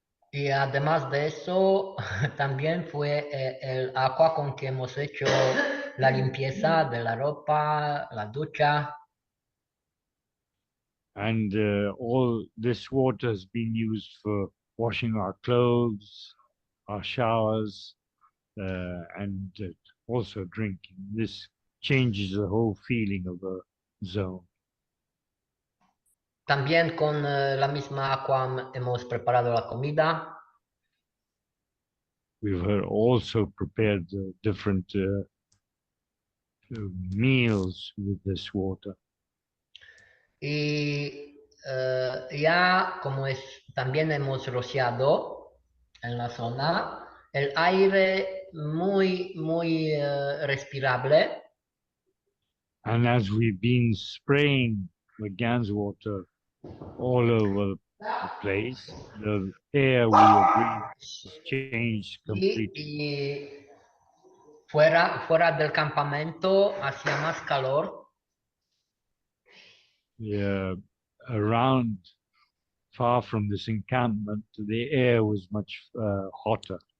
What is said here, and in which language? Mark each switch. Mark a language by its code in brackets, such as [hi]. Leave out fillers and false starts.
[es] Y además de eso, también fue el agua con que hemos hecho la limpieza de la ropa, la ducha. [en] And all this water has been used for washing our clothes, our showers, and also drinking. This changes the whole feeling of the zone. [es] También con la misma agua hemos preparado la comida. [en] We've also prepared different meals with this water. [es] Y ya como es, también hemos rociado en la zona el aire muy, muy respirable. [en] And as we've been spraying the GANS water all over the place, the air we are breathing has changed completely. [es] Y fuera del campamento hacía más calor. [en] Yeah, around, far from this encampment, the air was much hotter.